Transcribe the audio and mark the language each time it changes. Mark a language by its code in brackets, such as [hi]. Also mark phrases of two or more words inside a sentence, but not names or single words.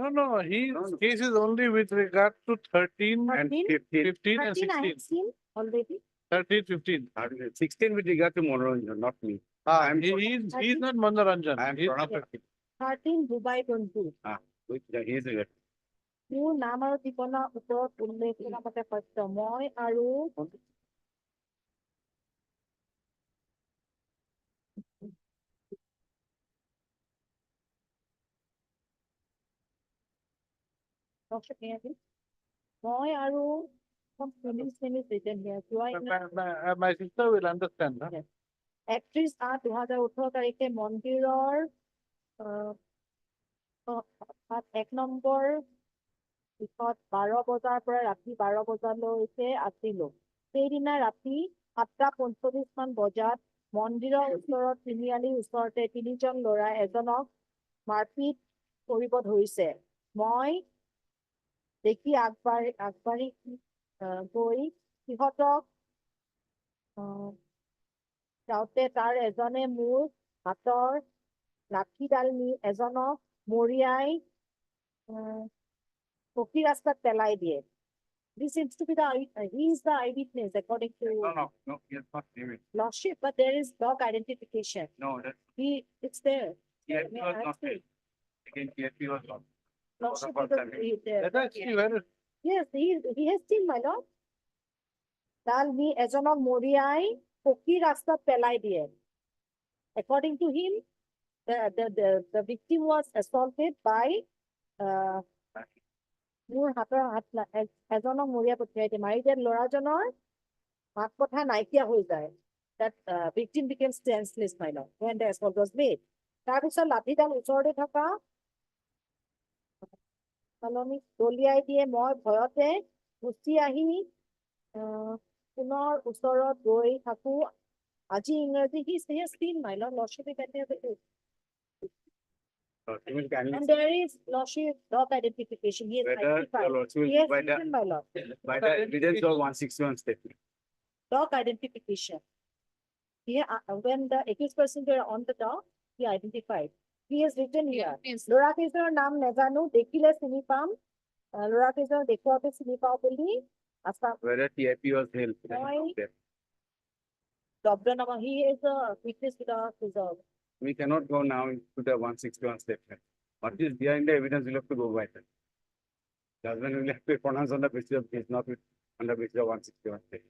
[en] No, his No, no. case is only with regard to 13, And 13? 15, 15 and 13 I 16. have seen already. 13, 15. 16 with regard to Monoranjan, not me. I'm- He's not Manoranjan. I am He's- Pranab Rakhi, 13 Dubai 20. which he is a [as] মোৰ নাম আৰু ঠিকনা ওপৰত উল্লেখ কৰা মতে সত্য মই আৰু মই আৰু [en] some police written here. Do I My sister will understand. Huh? Yes. [as] 31/8/2018 তাৰিখে মন্দিৰৰ এক নম্বৰ পিছত 12 বজাৰ পৰা ৰাতি 12 বজালৈকে আছিলো। সেইদিনা ৰাতি 7:45 মান বজাত মন্দিৰৰ ওচৰত তিনিআলিৰ ওচৰতে তিনিজন ল'ৰা এজনক মাৰপিট কৰিব ধৰিছে। মই দেখি আগবাঢ়ি গৈ সিহঁতক যাওঁতে তাৰ এজনে মোৰ হাতৰ লাঠিডাল নি এজনক মৰিয়াই পকী ৰাস্তাত পেলাই দিয়ে। [en] This seems to be he is the eyewitness according to No, he has not seen it. lordship, but there is dog identification. No, that's, It's there. TFP May was I not see? there. Again, TFP was not. Lordship, first because time. he is there. Let us see where Yes, he has seen, my lord. [as] ডাল নি এজনক মৰিয়াই পকী ৰাস্তাত পেলাই দিয়ে। [en] According to him, the victim was assaulted by [as] মোৰ হাতৰ এজনক মৰিয়াই পঠিয়াই দিয়ে। মাৰি দিয়াত ল'ৰাজনৰ মাত কথা নাইকিয়া হৈ যায়। [en] That victim became senseless, my lord, when the assault was made. [as] তাৰপিছত লাঠিডাল ওচৰতে থকা সলনি দলিয়াই দিয়ে। মই ভয়তে গুচি আহি পুনৰ ওচৰত গৈ থাকো। আজি ইংৰাজী [en] he has seen, my lord, lordship is at the He will kindly and there is lordship dog identification. He is whether your identified. lordship He will has by the, written, my lord. by the evidence of 161 statement. Dog identification. Here, when the accused person were on the dog, he identified. He has written here. [as] ল'ৰা কেইজনৰ নাম নেজানো, দেখিলে চিনি পাম। ল'ৰা কেইজনক দেখুৱাতে চিনি পাওঁ বুলি আশা [en] Whether TIP was held. Why? he is a witness without reserve. We cannot go now into the 161 statement. What is behind the evidence, we'll have to go by that. Judgment will have to be pronounced on the basis of case, not on the basis of 161 statement.